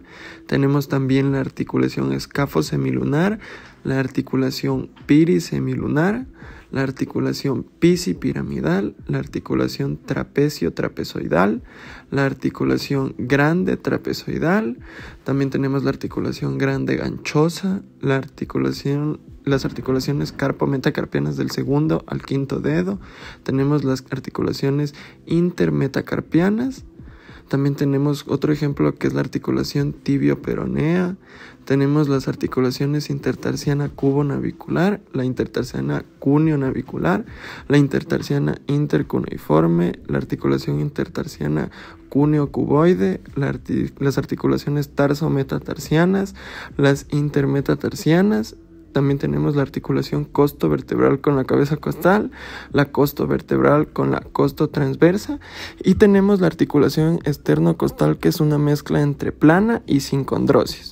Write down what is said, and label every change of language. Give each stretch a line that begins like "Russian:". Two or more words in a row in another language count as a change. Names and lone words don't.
Spanish: Tenemos también la articulación escafo-semilunar, la articulación piri-semilunar, la articulación pisi-piramidal, la articulación trapecio-trapezoidal, la articulación grande trapezoidal, también tenemos la articulación grande ganchosa, las articulaciones carpo-metacarpianas del segundo al quinto dedo, tenemos las articulaciones intermetacarpianas. También tenemos otro ejemplo que es la articulación tibio-peronea. Tenemos las articulaciones intertarsiana cubonavicular, la intertarsiana cuneo-navicular, la intertarsiana intercuneiforme, la articulación intertarsiana cuneo-cuboide, las articulaciones tarso-metatarsianas, las intermetatarsianas. también tenemos la articulación costo-vertebral con la cabeza costal, la costo-vertebral con la costo-transversa y tenemos la articulación externo-costal, que es una mezcla entre plana y sin condrosis.